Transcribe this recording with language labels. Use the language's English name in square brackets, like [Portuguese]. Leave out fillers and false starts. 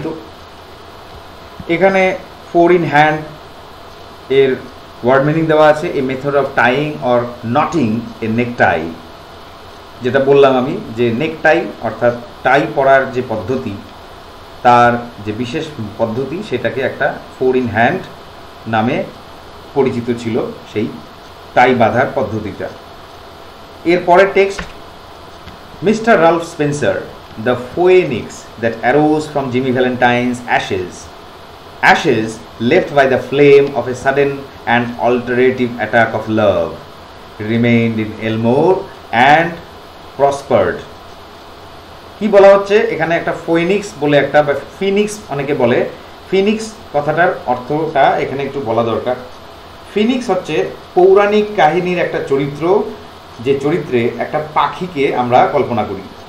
[Bangla] তো এখানে 4 in hand এর ওয়ার্ড মিনিং দেওয়া আছে, [English] A method of tying or knotting a necktie. [Bangla] যেটা বললাম আমি যে নেকটাই অর্থাৎ টাই পরার যে পদ্ধতি, তার যে বিশেষ পদ্ধতি সেটাকে একটা 4 in hand নামে পরিচিত ছিল সেই টাই বাঁধার পদ্ধতিটা। এরপরের text, [English] Mister Ralph Spencer, the phoenix that arose from Jimmy Valentine's ashes left by the flame of a sudden and alterative attack of love, remained in Elmore and prospered. [Bangla] কি বলা হচ্ছে এখানে, একটা ফোয়েনিক্স বলে একটা, বা ফিনিক্স অনেকে বলে, ফিনিক্স কথাটার অর্থটা এখানে একটু বলা দরকার। ফিনিক্স হচ্ছে পৌরাণিক কাহিনীর একটা চরিত্র, যে চরিত্রে একটা পাখিকে আমরা কল্পনা করি।